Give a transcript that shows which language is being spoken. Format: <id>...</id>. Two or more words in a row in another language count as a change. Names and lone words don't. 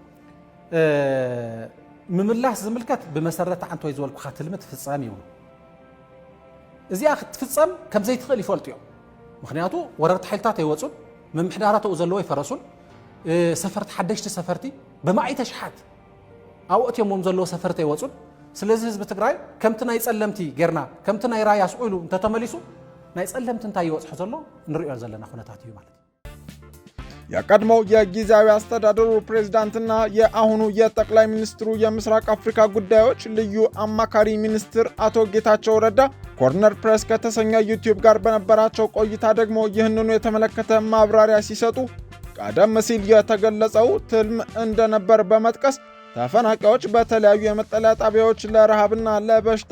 <ti>ምምላስ ዝምልከት ብመሰረተ አንቶይ ዝበልኩ ኻትልም ትፍጸም ይብሉ እዚኣ ክትፍጸም ከም ዘይትኽእል ይፈልጡ እዮም። ምክንያቱ ወረርቲ ሓይልታት ኣይወፁን ምምሕዳራት ዘለዎ ይፈረሱን ሰፈርቲ ሓደሽቲ ሰፈርቲ ብማዕተ ሽሓት ኣብኡ እትዮም ዘለዎ ሰፈርቲ ኣይወፁን። ስለዚ ህዝቢ ትግራይ ከምቲ ናይ ጸለምቲ ጌርና ከምቲ ናይ ራያ ስኡሉ እንተተመሊሱ ናይ ጸለምቲ እንታይ ይወፅሑ ዘሎ ንሪኦ ዘለና ኩነታት እዩ ማለት</ti> <am>የቀድሞው የጊዜያዊ አስተዳደሩ ፕሬዝዳንትና የአሁኑ የጠቅላይ ሚኒስትሩ የምስራቅ አፍሪካ ጉዳዮች ልዩ አማካሪ ሚኒስትር አቶ ጌታቸው ረዳ ኮርነር ፕሬስ ከተሰኘ ዩቲዩብ ጋር በነበራቸው ቆይታ ደግሞ ይህንኑ የተመለከተ ማብራሪያ ሲሰጡ ቀደም ሲል የተገለጸው ትልም እንደነበር በመጥቀስ ተፈናቃዮች በተለያዩ የመጠለያ ጣቢያዎች ለረሃብና ለበሽታ</am>